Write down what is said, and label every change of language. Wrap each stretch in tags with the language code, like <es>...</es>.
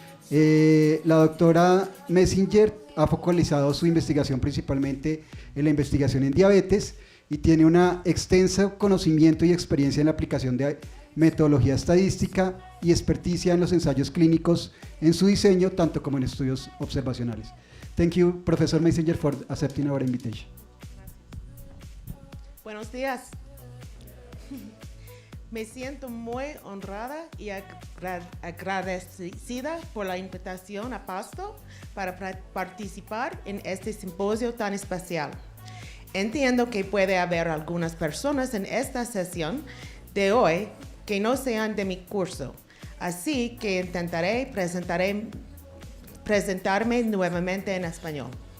<es>La doctora Messinger ha focalizado su investigación principalmente en la investigación en diabetes y tiene un extenso conocimiento y experiencia en la aplicación de metodología estadística y experticia en los ensayos clínicos en su diseño, tanto como en estudios observacionales.</es> <en>Thank you, Professor Messinger, for accepting our invitation.</en> <es>Buenos días. Me siento muy honrada y agradecida por la invitación a Pasto para participar en este simposio tan especial. Entiendo que puede haber algunas personas en esta sesión de hoy que no sean de mi curso, así que intentaré presentarme nuevamente en español.</es>